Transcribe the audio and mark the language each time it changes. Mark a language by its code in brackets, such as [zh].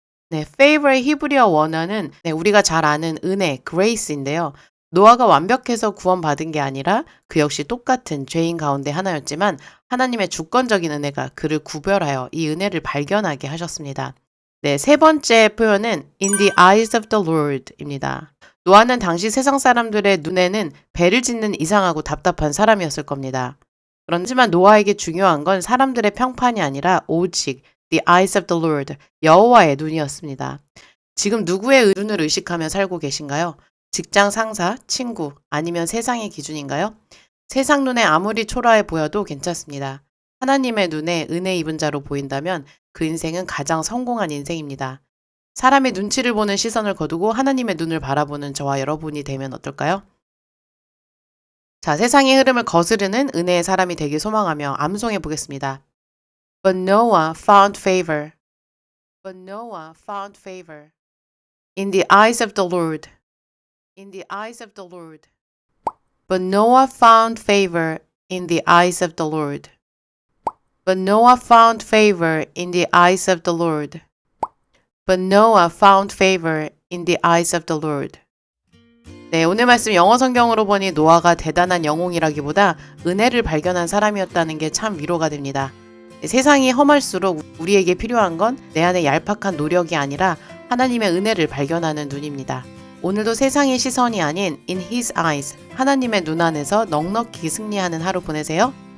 [ko] 네, favor의 히브리어 원어는 네, 우리가 잘 아는 은혜, grace인데요. 노아가 완벽해서 구원받은 게 아니라 그 역시 똑같은 죄인 가운데 하나였지만 하나님의 주권적인 은혜가 그를 구별하여 이 은혜를 발견하게 하셨습니다. 네, 세 번째 표현은 [en] in the eyes of the Lord [ko] 입니다. 노아는 당시 세상 사람들의 눈에는 배를 짓는 이상하고 답답한 사람이었을 겁니다. 그렇지만 노아에게 중요한 건 사람들의 평판이 아니라 오직 [en] the eyes of the Lord, [ko] 여호와의 눈이었습니다. 지금 누구의 눈을 의식하며 살고 계신가요? 직장 상사, 친구, 아니면 세상의 기준인가요? 세상 눈에 아무리 초라해 보여도 괜찮습니다. 하나님의 눈에 은혜 입은 자로 보인다면 그 인생은 가장 성공한 인생입니다. 사람의 눈치를 보는 시선을 거두고 하나님의 눈을 바라보는 저와 여러분이 되면 어떨까요? 자, 세상의 흐름을 거스르는 은혜의 사람이 되길 소망하며 암송해 보겠습니다. [en] But Noah found favor. But Noah found favor in the eyes of the Lord. In the eyes of the Lord. But Noah found favor in the eyes of the Lord. But Noah found favor in the eyes of the Lord. But Noah found favor in the eyes of the Lord. [ko] 네, 오늘 말씀 영어 성경으로 보니 노아가 대단한 영웅이라기보다 은혜를 발견한 사람이었다는 게 참 위로가 됩니다. 세상이 험할수록 우리에게 필요한 건 내 안의 얄팍한 노력이 아니라 하나님의 은혜를 발견하는 눈입니다. 오늘도 세상의 시선이 아닌 [en] in his eyes, [ko] 하나님의 눈 안에서 넉넉히 승리하는 하루 보내세요.